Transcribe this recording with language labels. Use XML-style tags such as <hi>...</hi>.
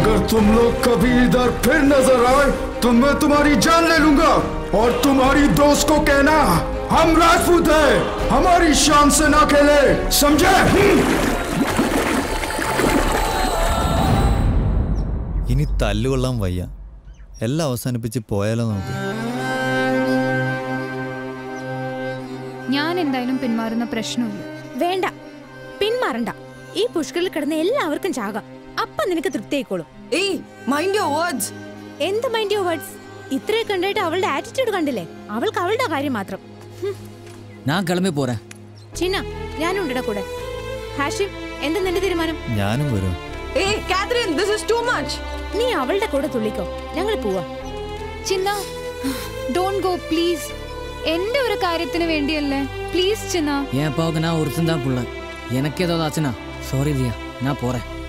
<hi>तुम लोग कभी इधर फिर नजर आए तो मैं तुम्हारी जान ले लूंगा। और तुम्हारी दोस्त को कहना हम राजपूत हैं, हमारी शान से ना खेले, समझे?</hi> <ml>ഇനി തല്ലുകൊള്ളാൻ വയ്യ, എല്ലാം അവസാനിപ്പിച്ച് പോയാലോ നമുക്ക്? ഞാൻ എന്തായാലും പിന്മാറുന്ന പ്രശ്നമില്ല. വേണ്ട, പിന്മാറണ്ട. ഈ പുഷ്കറിൽ കിടന്ന് എല്ലാവർക്കും ചാകാം. അപ്പൊ നിനക്ക് തൃപ്തിയായിക്കോളും.</ml> <en>Hey, mind your words.</en> <ml>എന്ത്</ml> <en>mind your words?</en> <ml>ഇത്രയൊക്കെ ഉണ്ടായിട്ട് അവളുടെ ആറ്റിറ്റ്യൂഡ് കണ്ടില്ലേ? അവൾക്ക് അവളുടെ കാര്യം മാത്രം. ഞാൻ കിളമ്പി പോരാ. ചിന്ന, ഞാനും ഉണ്ടടാ കൂടെ. ഹാഷിം, എന്താ നിന്റെ തീരുമാനം? ഞാനും വരും. നീ അവളുടെ കൂടെ തുള്ളിക്കോ, ഞങ്ങൾ പോവാ.</ml> <en>Chinna, don't go please.</en> <ml>എന്റെ ഒരു കാര്യത്തിന് വേണ്ടിയല്ലേ, പ്ലീസ് ചിന്ന.</ml> <ta>என் அப்பாவுக்கு நான் ஒருத்தன் தான் புள்ள. எனக்கு ஏதாவது ஆச்சுன்னா சாரி தியா, நான் போறேன்.</ta>